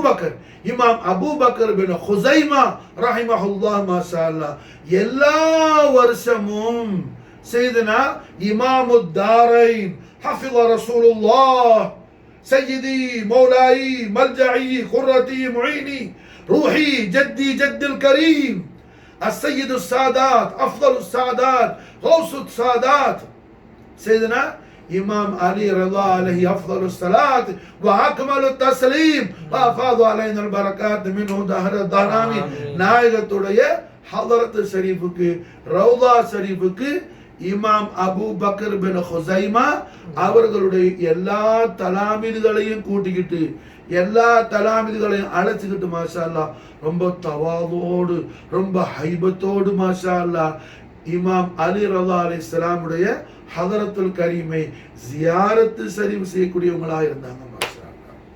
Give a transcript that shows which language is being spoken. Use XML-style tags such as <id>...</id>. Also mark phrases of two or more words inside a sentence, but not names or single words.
<ar>அபூபக்கர் பின் ஹுசைமா رحمه الله ما شاء الله</ar> <ta>எல்லா வருஷமும்</ta> <ar>سيدنا إمام الدارين حافظ رسول الله سيدي مولاي ملجئي قرتي معيني روحي جدي جد الكريم السيد السادات أفضل السادات غوث السادات سيدنا إمام علي رضا عليه أفضل الصلاة وأكمل التسليم وأفاض علينا البركات منه دهر الدهرامي</ar> <ta>நாயகத்துடைய ஹதரத் ஷரீஃபுக்கு ரவுதா ஷரீஃபுக்கு இமாம் அபூ பக்கர் பின் ஹுசைமா அவர்களுடைய எல்லா தலாமிதுகளையும் கூட்டிக்கிட்டு எல்லா தலாமிதுகளையும் அழைச்சிக்கிட்டு</ta> <ar>ما شاء الله</ar> <ta>ரொம்ப தவாதோடு ரொம்ப ஹைபத்தோடு</ta> <ar>ما شاء الله</ar> <ta>இமாம் அலி ரலா அலைஹிஸ்ஸலாமுடைய</ta> <ar>حضرة الكريم</ar> <ta>ஜியாரத்து ஷரீஃப் செய்யக்கூடியவங்களா இருந்தாங்க</ta> <ar>ما شاء الله.</ar>